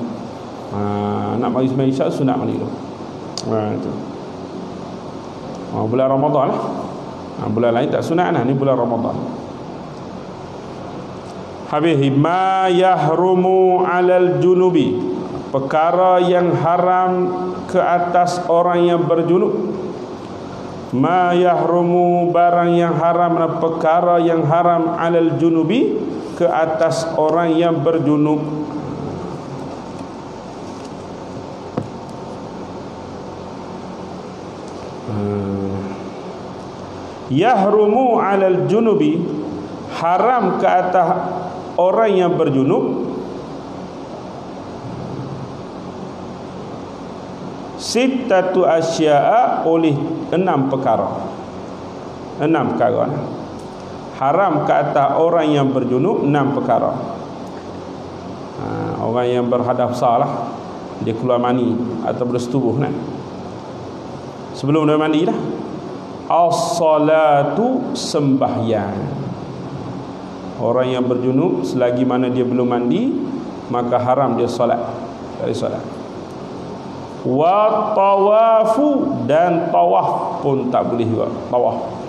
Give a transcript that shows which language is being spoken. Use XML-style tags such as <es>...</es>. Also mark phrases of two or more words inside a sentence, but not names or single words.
<ms>Nak main isyak sunat mandi dulu. Itu. Bulan Ramadan lah. Bulan lain tak sunat lah. Ni bulan Ramadan. Habis</ms> <ar>ما يحرم على الجنب,</ar> <ms>perkara yang haram ke atas orang yang berjunub.</ms> <ar>ما يحرم,</ar> <ms>barang yang haram, perkara yang haram</ms> <ar>على الجنب,</ar> <ms>ke atas orang yang berjunub.</ms> <ar>يحرم على الجنب,</ar> <ms>haram ke atas orang yang berjunub,</ms> <ar>ستة أشياء,</ar> <ms>oleh 6 perkara. 6 perkara. Haram ke atas orang yang berjunub 6 perkara. Orang yang berhadas besar lah, dia keluar mani atau bersetubuh kan. Sebelum dia mandi dah,</ms> <ar>as-salatu,</ar> <ms>sembahyang. Orang yang berjunub selagi mana dia belum mandi, maka haram dia solat. Dari solat.</ms> <ar>والطواف,</ar> <ms>dan tawaf pun tak boleh juga, tawaf.</ms>